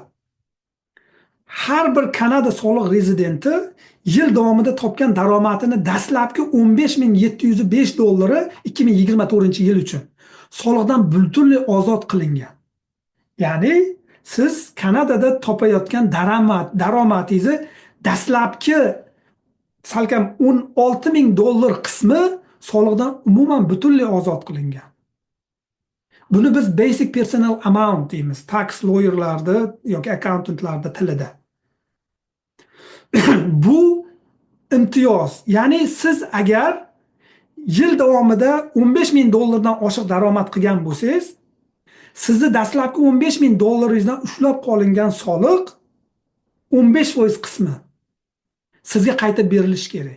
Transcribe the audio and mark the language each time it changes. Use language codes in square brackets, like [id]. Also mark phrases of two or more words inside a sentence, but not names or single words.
[uz] Har bir Kanada soliq rezidenti yil davomida topgan daromadini dastlabki $15,705 2024-yil uchun soliqdan butunlay ozod qilingan. Ya'ni siz Kanadada topayotgan daromadingizni dastlabki salkam $16,000 qismi soliqdan umuman butunlay ozod qilingan. Buni biz [en] basic personal amount [uz] deymiz, [en] tax lawyerlarda [uz] yoki accountantlarda tilida. Bu imtiyoz, ya'ni siz agar yil davomida $15,000 dan oshiq daromad qilgan bo'lsangiz, sizni dastlabki $15,000 ushlab qolingan soliq 15% qismi sizga qaytib berilishi kerak.